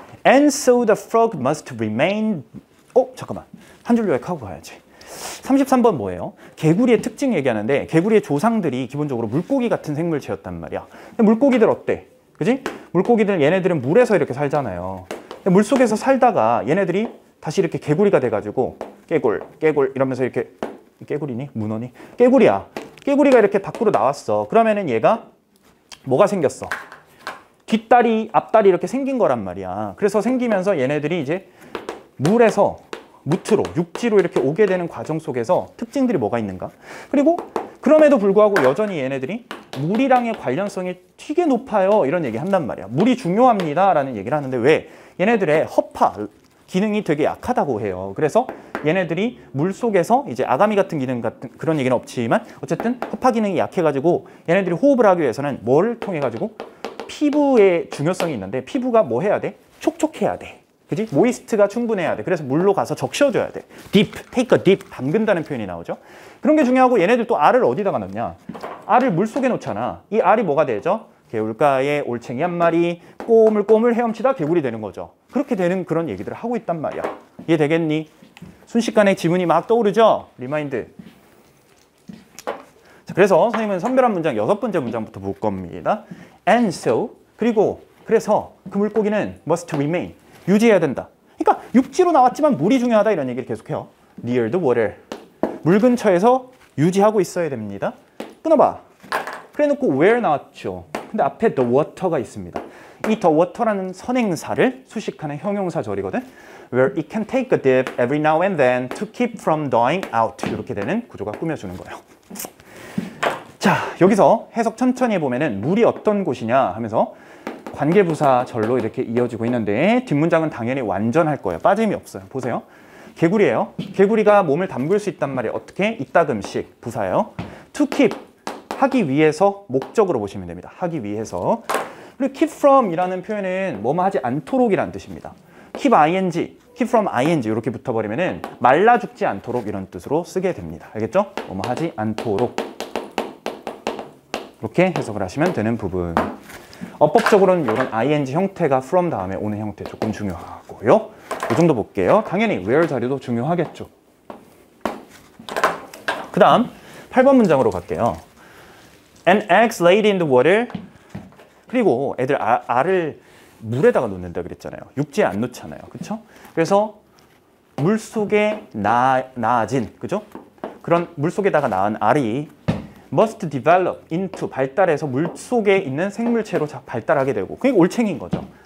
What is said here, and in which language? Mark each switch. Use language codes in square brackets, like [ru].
[en] And so the frog must remain... [ko] 잠깐만. 한 줄 요약하고 가야지. 33번 뭐예요? 개구리의 특징 얘기하는데 개구리의 조상들이 기본적으로 물고기 같은 생물체였단 말이야. 근데 물고기들 어때? 그지? 물고기들 얘네들은 물에서 이렇게 살잖아요. 근데 물속에서 살다가 얘네들이 다시 이렇게 개구리가 돼가지고 깨굴 이러면서 이렇게 깨구리니? 문어니? 깨구리야. 깨구리가 이렇게 밖으로 나왔어. 그러면은 얘가 뭐가 생겼어? 뒷다리, 앞다리 이렇게 생긴 거란 말이야. 그래서 생기면서 얘네들이 이제 물에서 무트로, 육지로 이렇게 오게 되는 과정 속에서 특징들이 뭐가 있는가? 그리고 그럼에도 불구하고 여전히 얘네들이 물이랑의 관련성이 되게 높아요. 이런 얘기 한단 말이야. 물이 중요합니다. 라는 얘기를 하는데 왜? 얘네들의 허파 기능이 되게 약하다고 해요. 그래서 얘네들이 물 속에서 이제 아가미 같은 기능 같은 그런 얘기는 없지만 어쨌든 허파 기능이 약해가지고 얘네들이 호흡을 하기 위해서는 뭐를 통해 가지고 피부의 중요성이 있는데 피부가 뭐 해야 돼? 촉촉해야 돼. 그지? 모이스트가 충분해야 돼. 그래서 물로 가서 적셔줘야 돼. [en] deep, take a dip, [ko] 담근다는 표현이 나오죠. 그런 게 중요하고 얘네들 또 알을 어디다가 넣냐? 알을 물 속에 놓잖아. 이 알이 뭐가 되죠? 개울가에 올챙이 한 마리 꼬물꼬물 헤엄치다 개구리 되는 거죠. 그렇게 되는 그런 얘기들을 하고 있단 말이야. 이해되겠니? 순식간에 지문이 막 떠오르죠? 리마인드. 자, 그래서 선생님은 선별한 문장 6번째 문장부터 볼 겁니다. [en] And so, [ko] 그리고 그래서 그 물고기는 [en] must remain, [ko] 유지해야 된다. 그러니까 육지로 나왔지만 물이 중요하다 이런 얘기를 계속해요. [en] near the water, [ko] 물 근처에서 유지하고 있어야 됩니다. 끊어봐. 그래 놓고 where 나왔죠. 근데 앞에 the water가 있습니다. 이 the water라는 선행사를 수식하는 형용사절이거든. [en] Where it can take a dip every now and then to keep from dying out. [ko] 이렇게 되는 구조가 꾸며주는 거예요. 자, 여기서 해석 천천히 해보면은 물이 어떤 곳이냐 하면서 관계부사절로 이렇게 이어지고 있는데 뒷문장은 당연히 완전할 거예요. 빠짐이 없어요. 보세요. 개구리예요. 개구리가 몸을 담글 수 있단 말이에요. 어떻게? 이따금씩 부사예요. To keep, 하기 위해서 목적으로 보시면 됩니다. 하기 위해서. 그리고 keep from 이라는 표현은 뭐뭐 하지 않도록이라는 뜻입니다. keep ing, keep from ing 이렇게 붙어버리면은 말라 죽지 않도록 이런 뜻으로 쓰게 됩니다. 알겠죠? 뭐뭐 하지 않도록. 이렇게 해석을 하시면 되는 부분. 어법적으로는 이런 ing 형태가 from 다음에 오는 형태 조금 중요하고요. 이 정도 볼게요. 당연히 where 자리도 중요하겠죠. 그 다음 8번 문장으로 갈게요. [en] An eggs laid in the water. [ko] 그리고 애들 알을 물에다가 놓는다 그랬잖아요. 육지에 안 놓잖아요. 그렇죠? 그래서 물속에 낳아진, 그죠? 그런 물속에다가 낳은 알이 [en] must develop into, [ko] 발달해서 물속에 있는 생물체로 발달하게 되고 그게 올챙인 거죠.